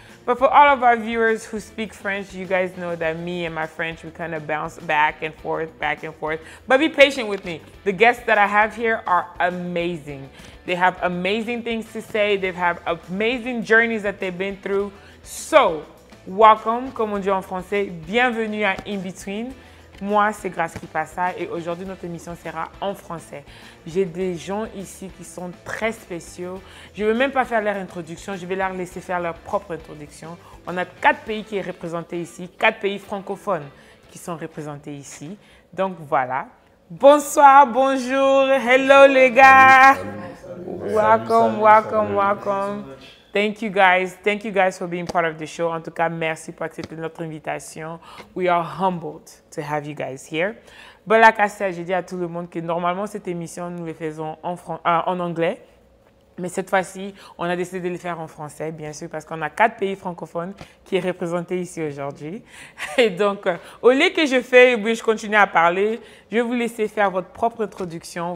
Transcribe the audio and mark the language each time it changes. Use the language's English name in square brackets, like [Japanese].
[English] But for all of our viewers who speak French, you guys know that me and my French, we kind of bounce back and forth, back and forth. But be patient with me. The guests that I have here are amazing. They have amazing things to say. They have amazing journeys that they've been through. So, welcome, [French] comme on dit en français, bienvenue à In Between. Moi, c'est Grace qui passe ça et aujourd'hui, notre émission sera en français. J'ai des gens ici qui sont très spéciaux. Je ne vais même pas faire leur introduction, je vais leur laisser faire leur propre introduction. On a 4 pays qui sont représentés ici, 4 pays francophones qui sont représentés ici. Donc voilà. Bonsoir, bonjour, hello les gars. [English] Welcome, welcome, welcome. Thank you guys for being part of the show. [French] En tout cas, merci pour accepter notre invitation. [English] We are humbled to have you guys here. But like I said, [French] j'ai dit à tout le monde que normalement cette émission, nous le faisons en anglais. Mais cette fois-ci, on a décidé de le faire en français, bien sûr, parce qu'on a 4 pays francophones qui sont représentés ici aujourd'hui. Et donc, au lieu que je continue à parler, je vais vous laisser faire votre propre introduction.